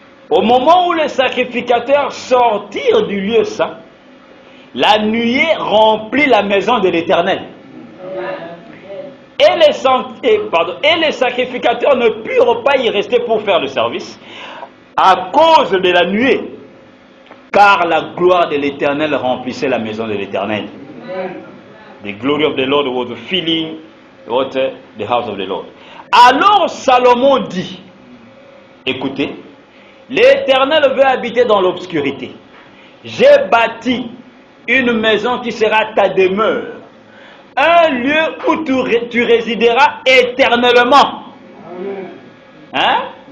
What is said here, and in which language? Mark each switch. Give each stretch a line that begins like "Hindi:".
French: Au moment où les sacrificateurs sortirent du lieu saint, la nuée remplit la maison de l'Éternel. Et les sacrificateurs ne purent pas y rester pour faire le service à cause de la nuée, car la gloire de l'Éternel remplissait la maison de l'Éternel.
English: The glory of the Lord was filling the house of the Lord.
French: Alors Salomon dit, écoutez, l'Éternel veut habiter dans l'obscurité. J'ai bâti une maison qui sera ta demeure, un lieu où tu résideras éternellement. Hein?